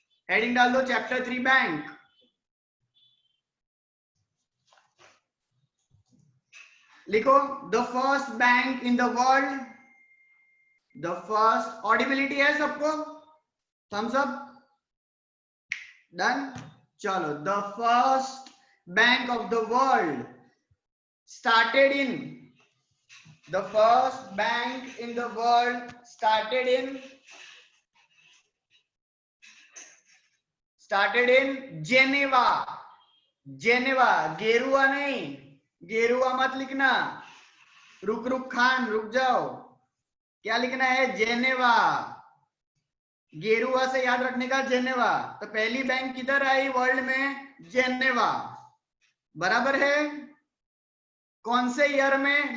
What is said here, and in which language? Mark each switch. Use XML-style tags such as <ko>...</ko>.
<hi>Heading डाल दो chapter 3 bank.</hi> <en>लिखो the first bank in the world. The first, audibility</en> <hi>है सबको?</hi> <en>Thumbs up. Done. चलो the first bank of the world started in, the first bank in the world started in Geneva.</en> <hi>Geneva, गेरुआ नहीं, गेरुआ मत लिखना. रुक रुक खान रुक जाओ, क्या लिखना है? जेनेवा. गेरुआ से याद रखने का जेनेवा. तो पहली बैंक किधर आई वर्ल्ड में? जेनेवा. बराबर है. कौन से ईयर में?</hi>